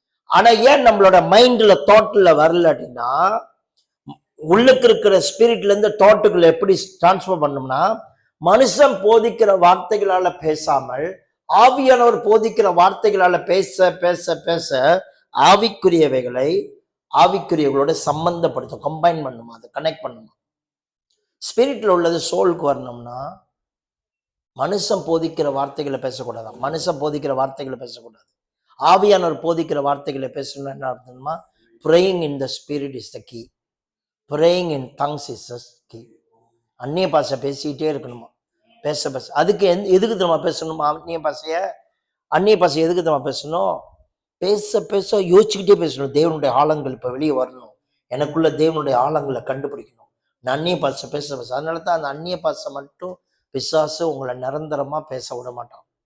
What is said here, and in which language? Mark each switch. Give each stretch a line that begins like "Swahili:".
Tamil: ஆனா ஏன் நம்மளோட மைண்ட்ல தாட்ல வரல அப்படின்னா, உள்ளுக்கு இருக்கிற ஸ்பிரிட்ல இருந்து தாட்டுக்குள்ள எப்படி டிரான்ஸ்பர் பண்ணோம்னா, மனுஷன் போதிக்கிற வார்த்தைகளால பேசாமல் ஆவியானவர் போதிக்கிற வார்த்தைகளால பேச பேச பேச ஆவிக்குரியவைகளை ஆவிக்குரியவர்களோட சம்பந்தப்படுத்தும், கம்பைன் பண்ணுமா, அதை கனெக்ட் பண்ணுமா. ஸ்பிரிட்ல உள்ளது சோலுக்கு வரணும்னா மனுஷன் போதிக்கிற வார்த்தைகளை பேசக்கூடாதான். மனுஷன் போதிக்கிற வார்த்தைகளை பேசக்கூடாது. ஆவியானவர் போதிக்கிற வார்த்தைகளை பேசணும்னா என்ன அர்த்தமா?
English: praying in the spirit is the key. praying in tongues is the key.
Tamil: அந்நிய பாஷை பேசிக்கிட்டே இருக்கணுமா, பேச பேச. அதுக்கு எதுக்கு தெரியுமா பேசணுமா? அந்நிய பாஷை எதுக்கு தெரியுமா பேசணும்? பேச பேச யோசிச்சுக்கிட்டே பேசணும். தேவனுடைய ஆழங்கள் இப்போ வெளியே வரணும், எனக்குள்ள தேவனுடைய ஆழங்களை கண்டுபிடிக்கணும். நான் அந்நிய பாஷை பேச பேச. அதனால தான் அந்த அந்நிய பாஷை மட்டும் பிசாசு உங்களை நிரந்தரமா பேச விட மாட்டான்.